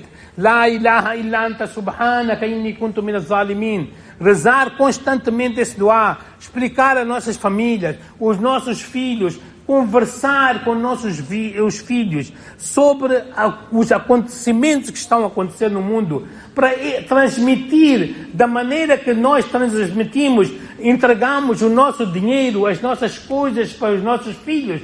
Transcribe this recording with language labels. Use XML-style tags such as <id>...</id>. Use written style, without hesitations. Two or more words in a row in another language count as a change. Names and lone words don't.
<ar>لا إله إلا أنت سبحانك إني كنت من الظالمين.</ar> <pt>Rezar constantemente esse dua. Explicar às nossas famílias, os nossos filhos, conversar com os filhos sobre os acontecimentos que estão a acontecer no mundo, para transmitir da maneira que nós transmitimos, entregamos o nosso dinheiro, as nossas coisas para os nossos filhos.</pt>